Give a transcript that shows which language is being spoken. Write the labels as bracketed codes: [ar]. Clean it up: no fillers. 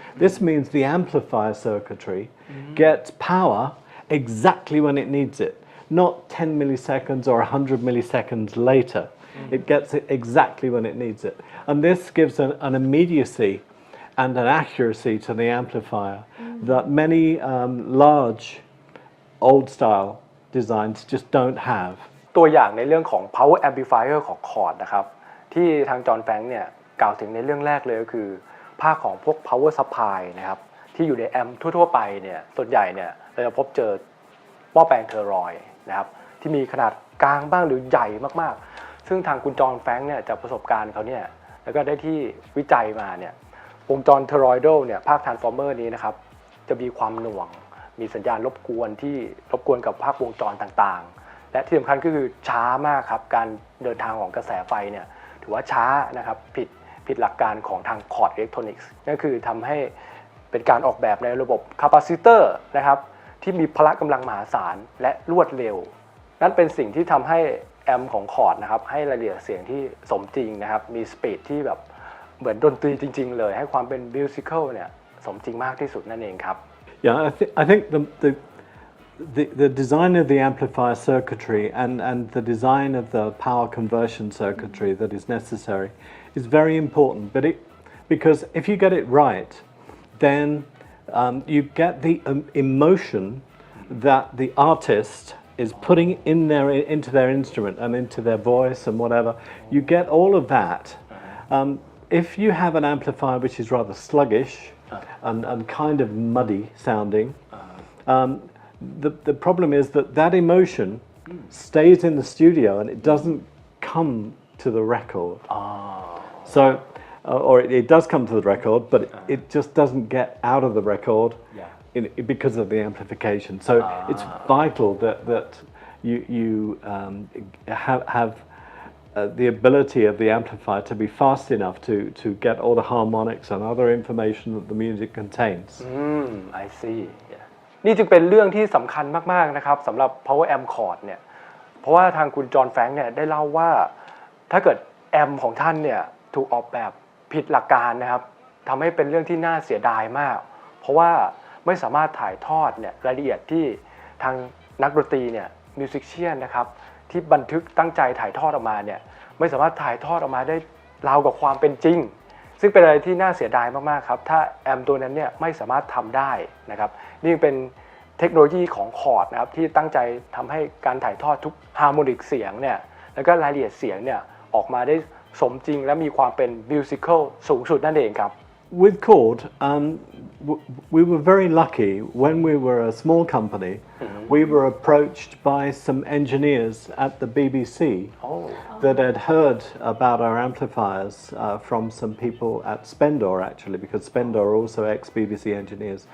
[en] This means the amplifier circuitry gets power exactly when it needs it, not 10 milliseconds or 100 milliseconds later. It gets it exactly when it needs it. And this gives an immediacy and an accuracy to the amplifier that many large old-style designs just don't have. [th] ตัวอย่างในเรื่องของ power amplifier ของ Chord นะครับที่ทางจอห์นแฟรงค์เนี่ยกล่าวถึงในเรื่องแรกเลยก็คือภาคของพวก power supply นะครับที่อยู่ในแอมป์ทั่วๆไปเนี่ยส่วนใหญ่เนี่ยเราจะพบเจอ หม้อแปลงเทอรอยด์นะครับที่มีขนาดกลางบ้างหรือใหญ่มากๆซึ่งทางคุณจอห์นแฟรงค์เนี่ยจากประสบการณ์เขาเนี่ยแล้วก็ได้ที่วิจัยมาเนี่ยวงจรเทอรอยด์เนี่ยภาค transformer นี้นะครับจะมีความหน่วงมีสัญญาณรบกวนที่รบกวนกับภาควงจรต่างๆและที่สำคัญก็คือช้ามากครับการเดินทางของกระแสไฟเนี่ยถือว่าช้านะครับผิดหลักการของทาง Chord Electronics นั่นคือทำให้ เป็นการออกแบบในระบบคาปาซิเตอร์นะครับที่มีพละกำลังมหาศาลและรวดเร็วนั่นเป็นสิ่งที่ทำให้แอมป์ของ Chord นะครับให้รายละเอียดเสียงที่สมจริงนะครับมีสปีดที่แบบเหมือนดนตรีจริงๆเลยให้ความเป็นมิวสิคัลเนี่ยสมจริงมากที่สุดนั่นเองครับ [en] Yeah, I think the design of the amplifier circuitry and the design of the power conversion circuitry that is necessary is very important. Because if you get it right, then you get the emotion that the artist is putting into their instrument and into their voice and whatever. You get all of that. If you have an amplifier which is rather sluggish and kind of muddy sounding, the problem is that emotion stays in the studio and it doesn't come to the record. So, or it does come to the record, but it just doesn't get out of the record because of the amplification. So it's vital that you have the ability of the amplifier to be fast enough to get all the harmonics and other information that the music contains. I see. Yeah. [th] นี่จึงเป็นเรื่องที่สำคัญมากๆนะครับสำหรับ Power Amp Chord เนี่ยเพราะว่าทางคุณจอห์นแฟรงค์เนี่ยได้เล่าว่าถ้าเกิดแอมของท่านเนี่ยถูกออกแบบผิดหลักการนะครับทำให้เป็นเรื่องที่น่าเสียดายมากเพราะว่าไม่สามารถถ่ายทอดเนี่ยรายละเอียดที่ ทางนักดนตรีเนี่ยมิวสิกเชียนนะครับที่บันทึกตั้งใจถ่ายทอดออกมาเนี่ยไม่สามารถถ่ายทอดออกมาได้ราวกับความเป็นจริงซึ่งเป็นอะไรที่น่าเสียดายมากๆครับถ้าแอมตัวนั้นเนี่ยไม่สามารถทำได้นะครับนี่เป็น เทคโนโลยีของคอร์ดนะครับที่ตั้งใจทำให้การถ่ายทอดทุกฮาร์โมนิกเสียงเนี่ยแล้วก็รายละเอียดเสียงเนี่ยออกมาได้สมจริงและมีความเป็นมิวสิคัลสูงสุดนั่นเองครับ [en] With Chord, we were very lucky when we were a small company. We were approached by some engineers at the BBC that had heard about our amplifiers from some people at Spendor, actually, because Spendor are also ex-BBC engineers.